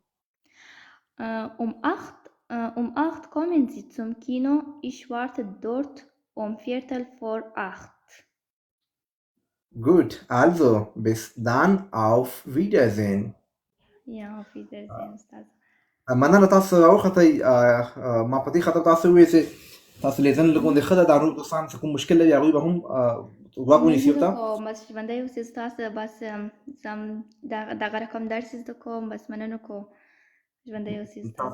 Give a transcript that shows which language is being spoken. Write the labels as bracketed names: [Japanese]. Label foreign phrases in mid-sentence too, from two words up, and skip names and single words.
[German] Um 8 kommen Sie zum Kino. Ich warte dort um 7:45. Gut, also bis dann, auf Wiedersehen. Ja, auf Wiedersehen, Ustaz. [Pashto] مننه تاسو راوختئ ما په دې خاطر تاسو ووایئ چې تاسو لیدنه لږ غوندې ښه ده دا نور دوستان چې کوم مشکل لري هغوی به هم غوږ ونیسي ورته. بس ژوندی اوسې استاد. بس دغه رقم درس زده کوم. بس مننه کوم. ژوندی اوسې استاد.